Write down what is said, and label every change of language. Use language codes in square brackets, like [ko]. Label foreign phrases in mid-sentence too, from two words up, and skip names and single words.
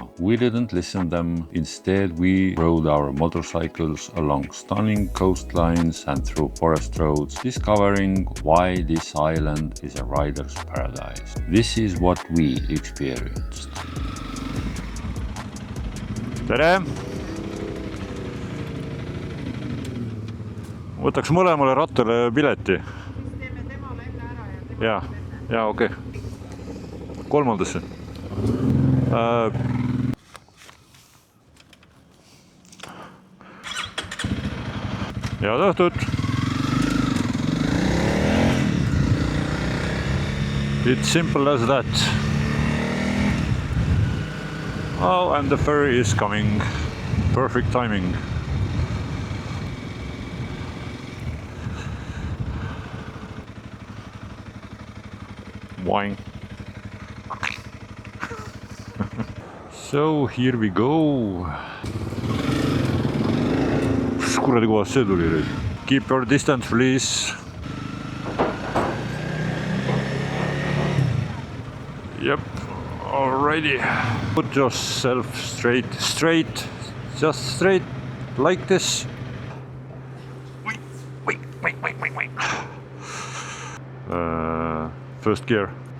[en] We didn't listen them. Instead, we rode our motorcycles along stunning coastlines and through forest roads, discovering why this island is a rider's paradise. This is what we experienced. [et] Tere! Võtaks mõlemale rattale pileti. Jaa, okei. Kolmandasse. Head õhtut! [en] It's simple as that. Oh, and the ferry is coming. Perfect timing. Wine. So here we go. [et] Kuradi kohast see tuli. [en] Keep your distance, please. Yep, alrighty. Put yourself straight, just straight, like this. Wait. First gear.